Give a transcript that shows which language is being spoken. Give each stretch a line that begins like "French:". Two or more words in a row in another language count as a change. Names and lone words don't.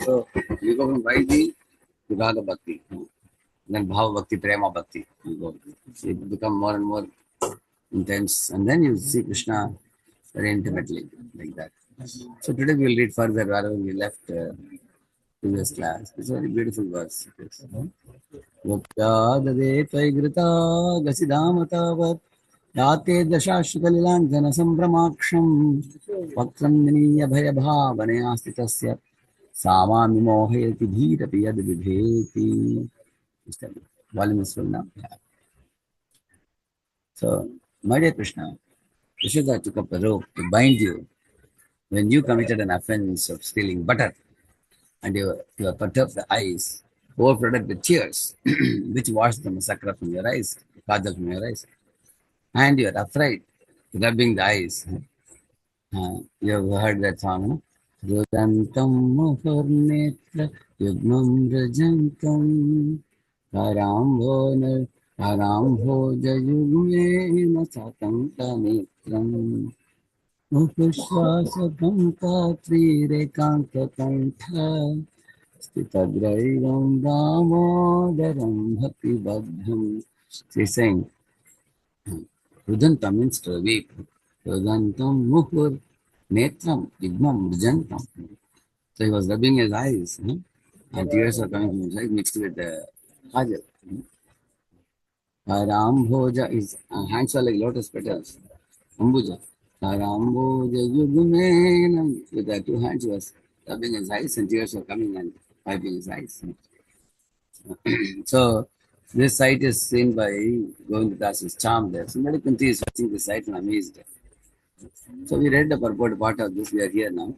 English: So you go from Vaidhi to Raga Bhakti, then Bhava Bhakti, Prema Bhakti. You go. It become more and more intense, and then you see Krishna very intimately, like that. So today we will read further wherever we left previous class. It's a very beautiful verse.
Sanskrit: Vapyadade tvaigrita gasidamatavat yate dashashukalilanjana sambramaksham vaktram niniya bhayabhavane astitasya samami mohayati dhirapi yad vibheti.
English: Volume is full now. So, my dear Krishna, Yashoda took up a rope to bind you when you committed an offense of stealing butter and you were perturbed the eyes, overflowed with tears, which washed the masakra from your eyes, kajal from your eyes, and you are afraid, rubbing the eyes. You have heard that song, no?
Sanskrit: Rudantam muhurnetra yugmam rajantam karambhona karambhoja yugme satanka netram mukushvasakam katri rekanta kantha Stitagrairam Damodaram Bhakti Badham.
English: She's saying, Rudanta means to weep.
Sanskrit: Rudantam Muhur Netram Igmam Rujantam.
English: So he was rubbing his eyes, and tears are coming from his eyes mixed with the kajal. Rambhoja, his hands are like lotus petals.
Sanskrit: Ambuja. Rambhoja Yugumenam.
English: With the two hands he was rubbing his eyes and tears were coming and wiping his eyes. So this site is seen by Govindadasa's charm there. Somebody continues watching the site and amazed. So we read the purport part of this. We are here now.